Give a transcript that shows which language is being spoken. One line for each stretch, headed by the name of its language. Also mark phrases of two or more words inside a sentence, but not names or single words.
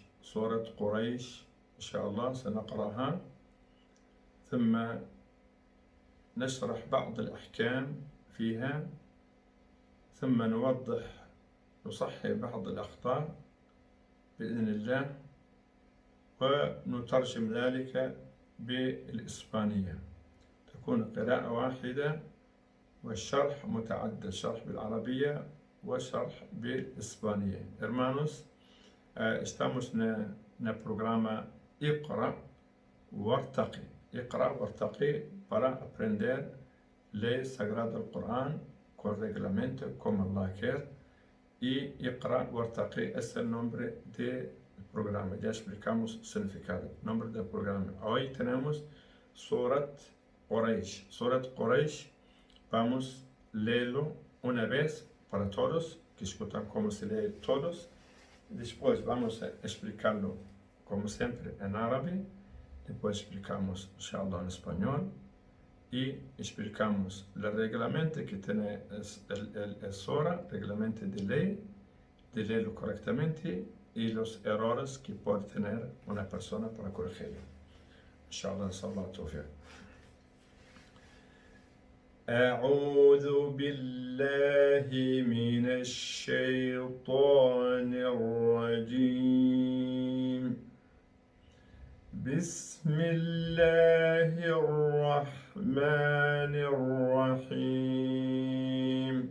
Arabic: إن شاء الله سنقرأها، ثم نشرح بعض الأحكام فيها، ثم نصحح بعض الأخطاء بإذن الله، ونترجم ذلك بالإسبانية. تكون قراءة واحدة والشرح متعدد، شرح بالعربية وشرح بالإسبانية.
Spanish: Hermanos, estamos
Portuguese: na programa
Spanish: Iqra Wartaqi. Iqra Wartaqi para aprender ler Sagrado Corán correctamente como Allah quer. Y Iqra Wartaqi es el nombre de programa. Ya explicamos el significado, nombre del programa. Hoy tenemos Surat Quraysh. Surat Quraysh, vamos a leerlo una vez para todos, que escuchan cómo se lee todos. Después vamos a explicarlo, como siempre, en árabe. Después explicamos, inshallah, en español. Y explicamos el reglamento que tiene el Sura, reglamento de leerlo correctamente, y los errores que puede tener una persona para corregirlo.
Arabic: إن شاء الله، صلى الله توفيق. أعوذ بالله من الشيطان الرجيم. بسم الله الرحمن الرحيم.